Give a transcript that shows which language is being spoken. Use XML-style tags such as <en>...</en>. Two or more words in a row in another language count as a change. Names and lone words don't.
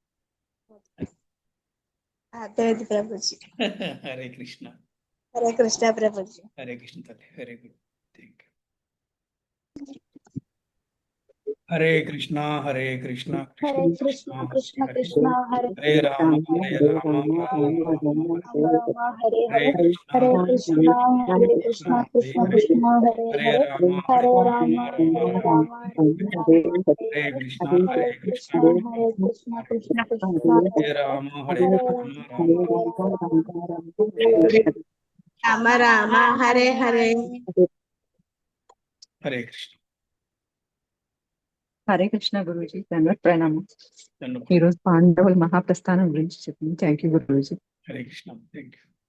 <te>అర్థమైంది ప్రభుజీ. హరే కృష్ణ. హరే కృష్ణ ప్రభుజీ. హరే కృష్ణ తల్లి.</te> <en>very good. Thank you. Hare Krishna Hare Krishna</en> <te>హరే కృష్ణ కృష్ణ కృష్ణ హరే హరే రామ రామ రామ హరే హరే హరే కృష్ణ హరే కృష్ణ హరే కృష్ణ కృష్ణ కృష్ణ హరే హరే హరే రామ హరే రామ హరే రామ హరే కృష్ణ హరే కృష్ణ హరే కృష్ణ కృష్ణ కృష్ణ హరే రామ హరే హరే రామ రామ హరే హరే హరే కృష్ణ హరే కృష్ణ గురూజీ, దండవత్ ప్రణామం. ధన్యవాదాలు. ఈ రోజు పాండవుల మహాప్రస్థానం గురించి చెప్పింది.</te> <en>Thank you Guruji. Hare Krishna thank you.</en>